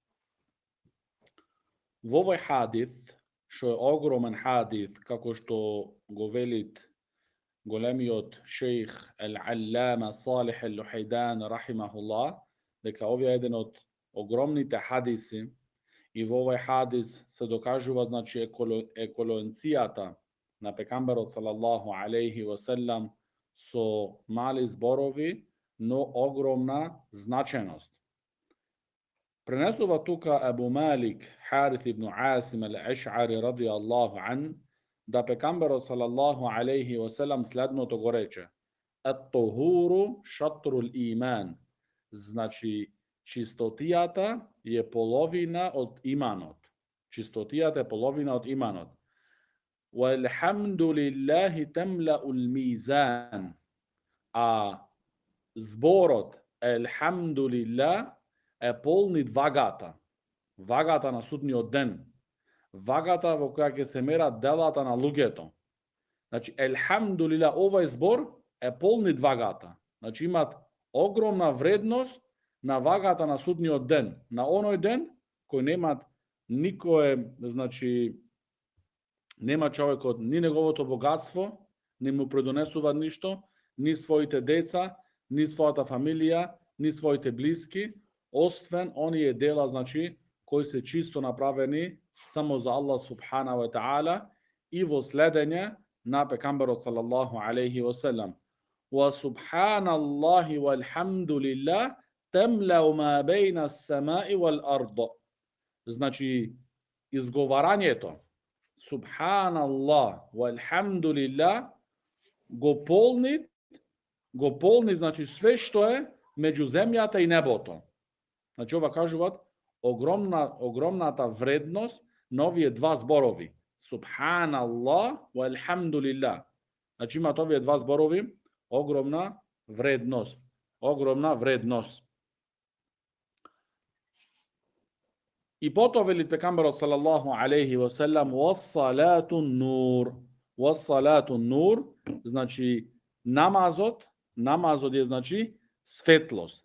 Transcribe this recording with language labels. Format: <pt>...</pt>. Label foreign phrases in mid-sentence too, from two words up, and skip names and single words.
<mk>В овој хадис, што е огромен хадис, како што го велит големиот шејх Ал-Аллама Салих Ал-Лухайдан рахимахуллах, дека овие е еден од огромните хадиси и во овој хадис се докажува значи еколонцијата на пекамберот</mk> <ar>صلى الله عليه وسلم</ar> <mk>со мали зборови, но огромна значеност. Пренесува тука Абу Малик Харith ибн Асим ал-Аш'ари</mk> <ar>رضي الله عن,</ar> <mk>да пекамберот</mk> <ar>صلى الله عليه وسلم</ar> <mk>следното го рече:</mk> <ar>الطهور شطر الإيمان.</ar> <mk>Значи, чистотијата е половина од иманот. Чистотијата е половина од иманот.</mk> <ar>والحمد لله تملأ الميزان.</ar> <mk>А зборот</mk> <ar>الحمد لله</ar> <mk>е полнит вагата. Вагата на судниот ден. Вагата во која ќе се мерат делата на луѓето. Значи,</mk> <ar>الحمد لله,</ar> <mk>овој збор е полнит вагата. Значи, имат огромна вредност на вагата на судниот ден. На оној ден кој немат никое, значи, нема човекот ни неговото богатство, не му предонесува ништо, ни своите деца, ни својата фамилија, ни своите блиски, освен оние дела, значи, кои се чисто направени само за</mk> <ar>الله سبحانه وتعالى</ar> <mk>и во следење на пекамберот</mk> <ar>صلى الله عليه وسلم. وسبحان الله والحمد لله تملأ ما بين السماء والأرض.</ar> <mk>Значи, изговарањето</mk> <ar>سبحان الله والحمد لله</ar> <mk>го полни, значи, све што е меѓу земјата и небото. Значи, ова кажуваат огромната вредност на овие два зборови.</mk> <ar>سبحان الله والحمد لله.</ar> <mk>Значи, имат овие два зборови огромна вредност. Огромна вредност. И потоа вели пекамберот</mk> <ar>صلى الله عليه وسلم والصلاة نور. والصلاة نور,</ar> <mk>значи намазот е значи светлост.</mk>